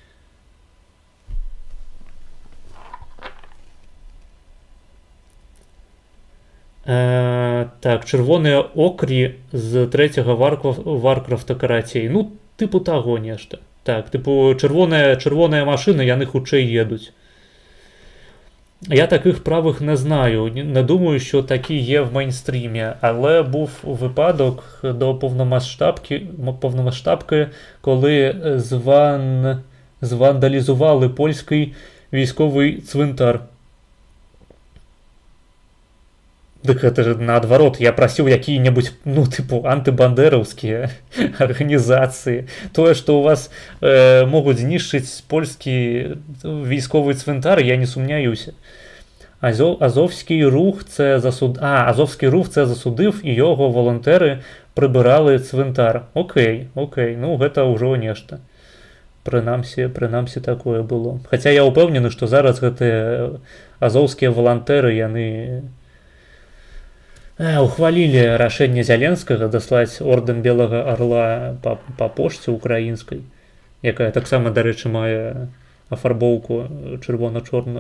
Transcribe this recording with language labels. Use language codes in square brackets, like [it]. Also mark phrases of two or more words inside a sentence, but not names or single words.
[be] Так, чырвоныя окрі з 3-го Варкрафта карацей. Ну, тыпу таго нешта. Так, тыпу чырвоныя машыны, яны хутчэй едуць. [uk] Я таких правих не знаю. Не думаю, що такі є в мейнстрімі. Але був випадок до повномасштабки, коли звандалізували польський військовий цвинтар. [ru] Так это же наоборот, я просил какие-нибудь, ну, типу, антибандеровские организации. То, что у вас могут знищить польский [uk] військовий цвинтар, [ru] я не сумняюсь. [uk] Азовський рух це засудив, і його волонтери прибирали цвинтар. [be] Окей, ну, гэта ўжо нешта. Прынамсі такое было. Хаця я ўпэўнены, што зараз гэтыя азоўскія волонтэры, яны ухвалілі рашэнне Зяленскага даслаць ордэн Белага Арла па пошце украінскай, якая таксама, дарэчы, мае афарбоўку чырвона-чорную.